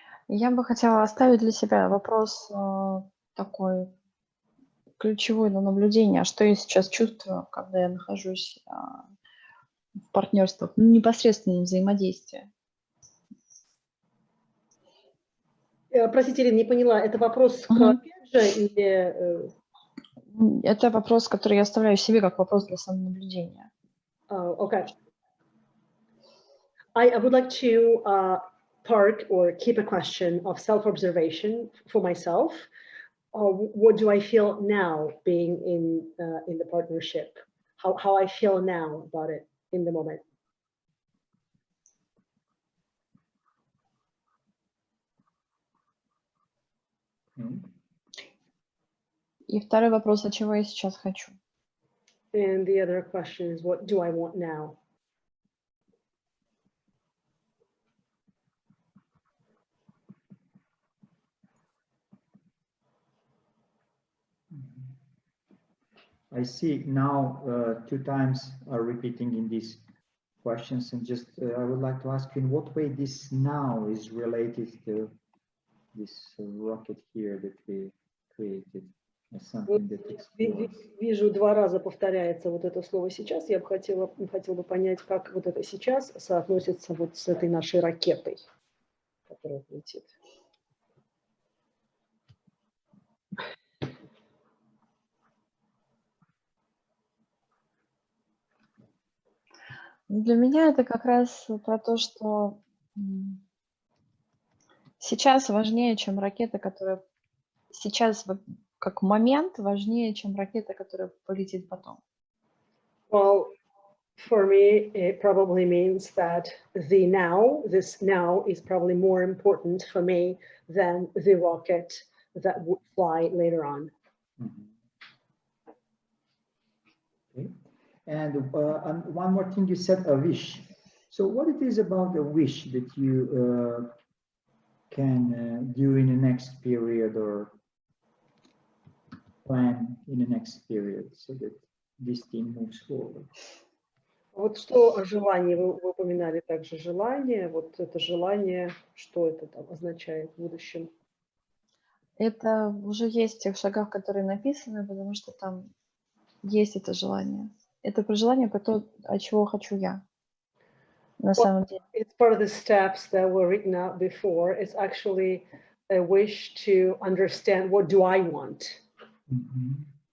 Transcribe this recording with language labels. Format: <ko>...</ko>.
<ru>Я бы хотела оставить для себя вопрос такой ключевой на наблюдение, что я сейчас чувствую, когда я нахожусь в партнерствах, в непосредственном взаимодействии. Простите, Ирина, не поняла, это вопрос к Педжа или... Это вопрос, который я оставляю себе как вопрос для самонаблюдения.</ru> <en>Okay. I would like to park or keep a question of self-observation for myself. What do I feel now being in the partnership? How I feel now about it in the moment?</en> <ru>И второй вопрос, а чего я сейчас хочу?</ru> <en>And the other question is, what do I want now? I see now 2 times are repeating in these questions, and just I would like to ask you in what way this now is related to this rocket here that we created as something that explores.</en> <ru>Вижу 2 раза повторяется вот это слово сейчас. Я бы хотела бы понять, как вот это сейчас соотносится вот с этой нашей ракетой, которая летит. Для меня это как раз про то, что сейчас важнее, чем ракета, которая сейчас как момент важнее, чем ракета, которая полетит потом.</ru> <en>Well, for me, it probably means that this now is probably more important for me than the rocket that would fly later on. Okay. And one more thing, you said a wish. So what it is about a wish that you can do in the next period or plan in the next period so that this thing moves forward?</en> <ru>Вот что о желании, вы упоминали также желание, вот это желание, что это там означает в будущем? Это уже есть в тех шагах, которые написаны, потому что там есть это желание. Это про желание, про то, от чего хочу я. На самом деле.</ru> <en>It's part of the steps that were written out before. It's actually a wish to understand what do I want. Mm-hmm.</en>